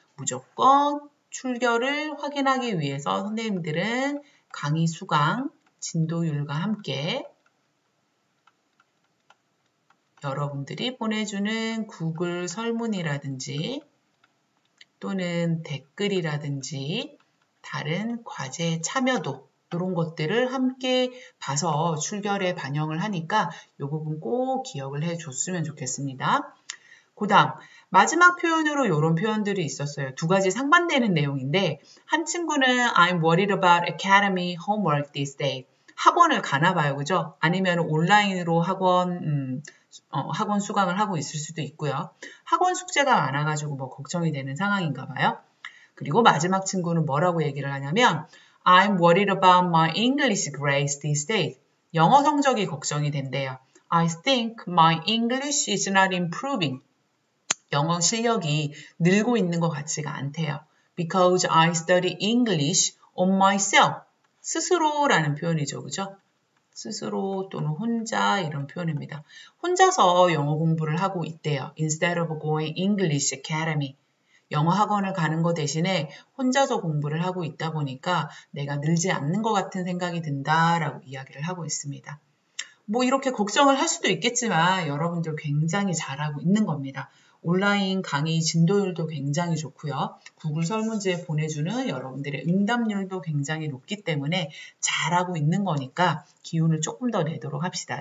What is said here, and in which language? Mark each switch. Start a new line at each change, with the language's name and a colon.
Korean: 무조건 출결을 확인하기 위해서 선생님들은 강의 수강, 진도율과 함께 여러분들이 보내주는 구글 설문이라든지 또는 댓글이라든지 다른 과제 참여도 이런 것들을 함께 봐서 출결에 반영을 하니까 이 부분 꼭 기억을 해줬으면 좋겠습니다. 그 다음 마지막 표현으로 이런 표현들이 있었어요. 두 가지 상반되는 내용인데 한 친구는
English: I'm worried about academy homework this day.
Korean: 학원을 가나 봐요. 그죠? 아니면 온라인으로 학원 수강을 하고 있을 수도 있고요. 학원 숙제가 많아가지고 걱정이 되는 상황인가 봐요. 그리고 마지막 친구는 뭐라고 얘기를 하냐면
English: I'm worried about my English grades these days.
Korean: 영어 성적이 걱정이 된대요.
English: I think my English is not improving.
Korean: 영어 실력이 늘고 있는 것 같지가 않대요.
English: Because I study English on myself.
Korean: 스스로라는 표현이죠. 그죠? 스스로 또는 혼자 이런 표현입니다. 혼자서 영어 공부를 하고 있대요.
English: Instead of going English Academy.
Korean: 영어 학원을 가는 거 대신에 혼자서 공부를 하고 있다 보니까 내가 늘지 않는 것 같은 생각이 든다라고 이야기를 하고 있습니다. 이렇게 걱정을 할 수도 있겠지만 여러분들 굉장히 잘하고 있는 겁니다. 온라인 강의 진도율도 굉장히 좋고요. 구글 설문지에 보내주는 여러분들의 응답률도 굉장히 높기 때문에 잘하고 있는 거니까 기운을 조금 더 내도록 합시다.